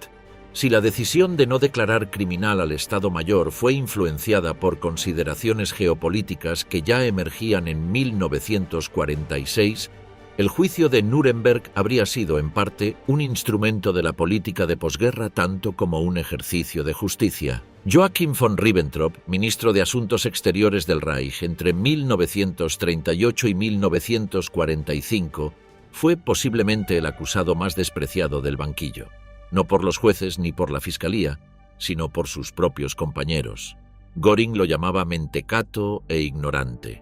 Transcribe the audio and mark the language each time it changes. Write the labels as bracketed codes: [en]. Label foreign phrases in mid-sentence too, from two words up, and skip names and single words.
[es] Si la decisión de no declarar criminal al Estado Mayor fue influenciada por consideraciones geopolíticas que ya emergían en 1946, el juicio de Nuremberg habría sido, en parte, un instrumento de la política de posguerra tanto como un ejercicio de justicia. Joachim von Ribbentrop, ministro de Asuntos Exteriores del Reich entre 1938 y 1945, fue posiblemente el acusado más despreciado del banquillo, no por los jueces ni por la Fiscalía, sino por sus propios compañeros. Göring lo llamaba mentecato e ignorante.